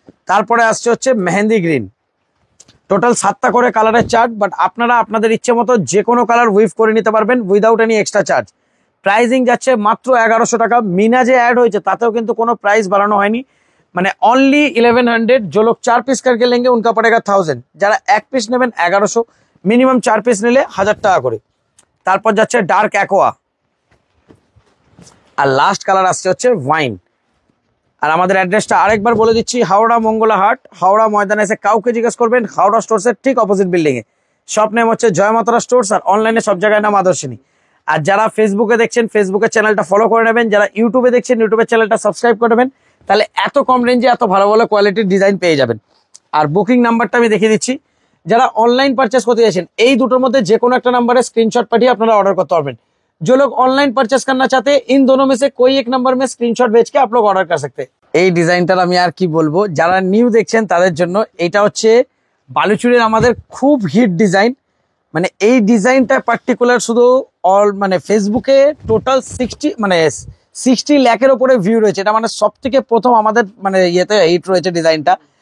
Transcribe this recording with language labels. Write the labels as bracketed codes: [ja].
[bn] তারপরে আসছে হচ্ছে মেহেন্দি গ্রিন। টোটাল 7টা করে কালারের চার্ট, বাট আপনারা আপনাদের ইচ্ছে মতো যে কোনো কালার উইভ করে নিতে পারবেন without any extra charge. Pricing যাচ্ছে মাত্র 1100 টাকা। মিনা যে অ্যাড হয়েছে তাতেও কিন্তু কোনো প্রাইস বাড়ানো হয়নি, মানে অনলি 1100। [hi] जो लोग 4 पीस करके लेंगे उनका पड़ेगा 1000। [bn] যারা 1 পিস নেবেন 1100, মিনিমাম 4 পিস নিলে 1000 টাকা করে। তারপর যাচ্ছে ডার্ক অ্যাকোয়া, আর লাস্ট কালার আসছে হচ্ছে ওয়াইন। আর আমাদের অ্যাড্রেসটা আরেকবার বলে দিচ্ছি, হাওড়া মঙ্গলা হাট, হাওড়া ময়দানে এসে কাউকে জিজ্ঞেস করবেন, হাওড়া স্টোর্সের ঠিক অপোজিট বিল্ডিং এ। শপ নেম হচ্ছে জয় মাতারা স্টোর্স, আর অনলাইনে সব জায়গায় নাম আদর্শিনী। আর যারা ফেসবুকে দেখছেন ফেসবুকের চ্যানেলটা ফলো করে নেবেন, যারা ইউটিউবে দেখছেন ইউটিউবের চ্যানেলটা সাবস্ক্রাইব করে নেবেন, তাহলে এত কম রেঞ্জে এত ভালো ভালো কোয়ালিটির ডিজাইন পেয়ে যাবেন। আর বুকিং নাম্বারটা আমি দেখিয়ে দিচ্ছি, যারা অনলাइन परचेस করতে চাইছেন এই দুটোর মধ্যে যে কোনো একটা নাম্বারে স্ক্রিনশট পাঠিয়ে আপনারা অর্ডার করতে পারবেন। [hi] जो लोग ऑनलाइन परचेस करना चाहते हैं इन दोनों में से कोई एक नंबर में स्क्रीनशॉट भेज के आप लोग ऑर्डर कर सकते हैं। [bn] এই ডিজাইনটার আমি আর কি বলবো, যারা নিউ দেখছেন তাদের জন্য এটা হচ্ছে বালুচুরির আমাদের খুব হিট ডিজাইন। মানে এই ডিজাইনটা পার্টিকুলার শুধু অল মানে ফেসবুকে টোটাল 60 লাখের উপরে ভিউ রয়েছে। এটা মানে সব থেকে প্রথম আমাদের মানে ইয়েতে হিট রয়েছে ডিজাইনটা।